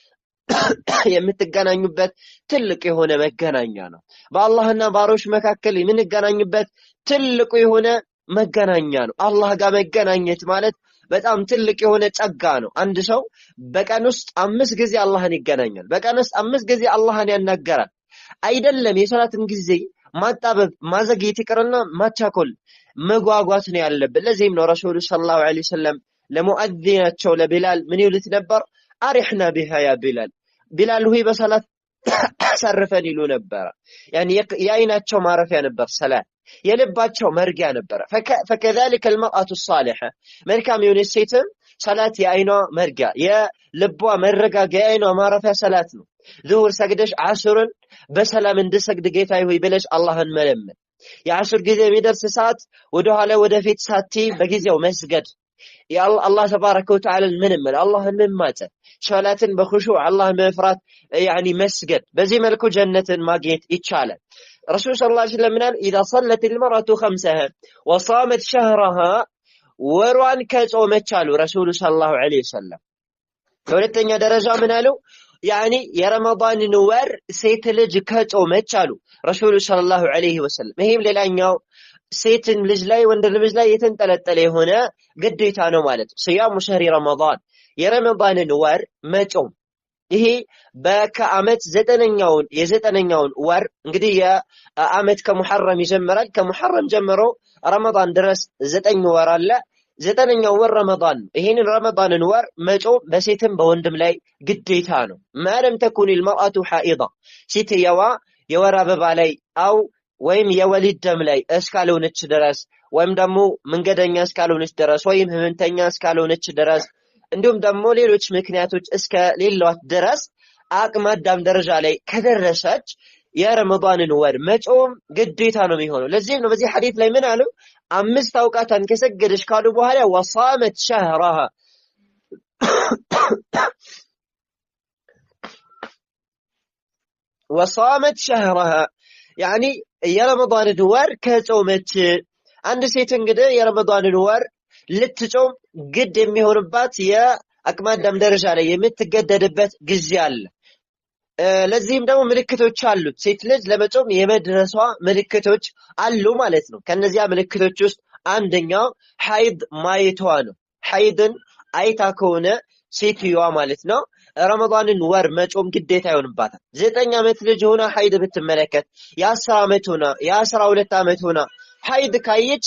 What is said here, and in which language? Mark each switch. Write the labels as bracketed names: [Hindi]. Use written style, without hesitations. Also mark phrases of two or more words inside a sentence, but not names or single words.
[Amharic] የምትገናኙበት ትልቅ የሆነ መገናኛ ነው። በአላህና ባሮች መካከል የምንገናኙበት ትልቁ የሆነ መገናኛ ነው። አላህ ጋር መገናኘት ማለት በጣም ትልቅ የሆነ ጸጋ ነው። አንድ ሰው በቀን ውስጥ 5 ጊዜ አላህን ይገናኛል። በቀን ውስጥ 5 ጊዜ አላህን ያናገራል። አይደለም የሶላትን ጊዜ ማጣበብ ማዘግየት ይቅርና ማቻኮል መጓጓት ነው ያለበት። ለዚህም ነው ረሱሉ [Arabic] صلى الله عليه وسلم [Amharic] ለሙአዚናቸው ለቢላል ምን ይሉት ነበር? [Arabic] أرحنا بها يا بلال [Amharic] ሆይ በሰላት አሳርፈን ይሉ ነበር። የአይናቸው ማረፊያ ነበር ሰላት፣ የልባቸው መርጊያ ነበር። [Arabic] فكذلك المرأة الصالحة [Amharic] መልካም የሆነች ሴትም ሰላት የአይኗ መርጊያ የልቧ መረጋጊያ የአይኗ ማረፊያ ሰላት ነው። ዙሁር ሰግደሽ ዓስርን በሰላም እንድሰግድ ጌታዬ ሆይ ብለሽ አላህን መለመን። የዓስር ጊዜ የሚደርስ ሰዓት ወደ ኋላ ወደፊት ሳትይ በጊዜው መስገድ። አላህ [Arabic] تبارك وتعالى [Amharic] ምንመል አላህን መማጸን ሶላትን በኹሹዕ አላህን መፍራት መስገድ። በዚህ መልኩ ጀነትን ማግኘት ይቻላል። ረሱል [Arabic] صلى الله عليه وسلم [Amharic] ምናል [Arabic] إذا صلت المرأة خمسها وصامت شهرها [Amharic] ወሯን ከጾመች አሉ ረሱል [Arabic] صلى الله عليه وسلم። [Amharic] ሁለተኛ ደረጃ ምን አሉ? የረመዳንን ወር ሴት ልጅ ከጾመች አሉ ረሱል [Arabic] صلى الله عليه وسلم። [Amharic] ይሄም ሌላኛው ሴትን ልጅ ላይ ወንድ ልጅ ላይ የተንጠለጠለ የሆነ ግዴታ ነው ማለት ነው። [Arabic] صيام شهر [Amharic] ረመዳን የረመዳንን ወር መጾም። ይሄ በከዓመት የዘጠነኛውን ወር እንግዲህ የዓመት ከሙሐረም ይጀምራል። ከሙሐረም ጀምሮ ረመዳን ድረስ 9 ወር አለ። 9ኛው ወር ረመዳን ነው። ይሄንን ረመዳንን ወር መጾም በሴትም በወንድም ላይ ግዴታ ነው። [Arabic] ما لم تكن المرأة حائضة [Amharic] ሴትየዋ የወር አበባ ላይ ወይም የወሊድ ደም ላይ እስካልሆነች ድረስ ወይም ደግሞ መንገደኛ እስካልሆነች ድረስ ወይም ህመምተኛ እስካልሆነች ድረስ እንዲሁም ደግሞ ሌሎች ምክንያቶች እስከሌሏት ድረስ አቅመ አዳም ደረጃ ላይ ከደረሰች የረመዳንን ወር መጾም ግዴታ ነው የሚሆነው። ለዚህም ነው በዚህ ሐዲስ ላይ ምን አሉ? 5 አውቃታን ከሰገደች ካሉ በኋላ [Arabic] وصامت شهرها وصامت شهرها [Amharic] የረመዳንን ወር ከጾመች። አንድ ሴት እንግዲህ የረመዳንን ወር ልትጾም ግድ የሚሆንባት የአቅመ አዳም ደረጃ ላይ የምትገደድበት ጊዜ አለ። ለዚህም ደግሞ ምልክቶች አሉት። ሴት ልጅ ለመጾም የመድረሷ ምልክቶች አሉ ማለት ነው። ከነዚያ ምልክቶች ውስጥ አንደኛው ሐይድ ማየቷ ነው። ሐይድን አይታ ከሆነ ሴትዮዋ ማለት ነው ረመዳንን ወር መጾም ግዴታ ይሆንባታል። 9 ዓመት ልጅ ሆና ሐይድ ብትመለከት፣ የ10 ዓመት ሆና የ12 ዓመት ሆና ሐይድ ካየች